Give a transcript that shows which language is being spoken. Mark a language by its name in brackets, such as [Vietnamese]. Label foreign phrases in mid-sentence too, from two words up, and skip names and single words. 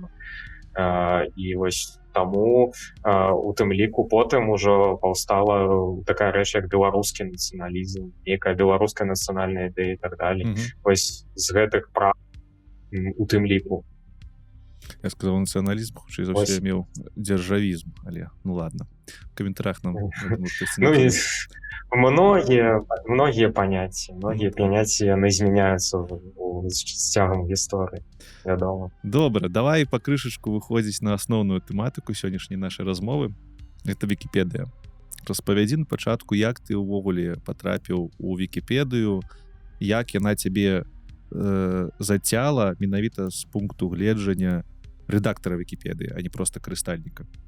[Belarusian] І вось таму у тым ліку потым ужо паўстала такая рэч, як беларускі нацыяналізм, нейкая беларуская нацыянальная ідэя і так далее. Вось з гэтых прав у тым ліку. Я сказаў нацыяналізм, хутчэй за ўсё меў дзяржавізм, але [Russian] ну ладно. В каментарях нам [Belarusian] Ну, [Russian] многие понятия [Belarusian] яны змяняются с цягам гісторыі, вядома. Добра, давай па крышачку выходзіць на асноўную тэматыку сённяшняй нашай размовы. [Russian] Это Вікіпедыя. [Belarusian] Распавядзі на пачатку, як ты ўвогуле патрапіў у Вікіпедыю, як яна цябе зацяла менавіта з пункту гледжання рэдактара Вікіпедыі, а не проста карыстальніка.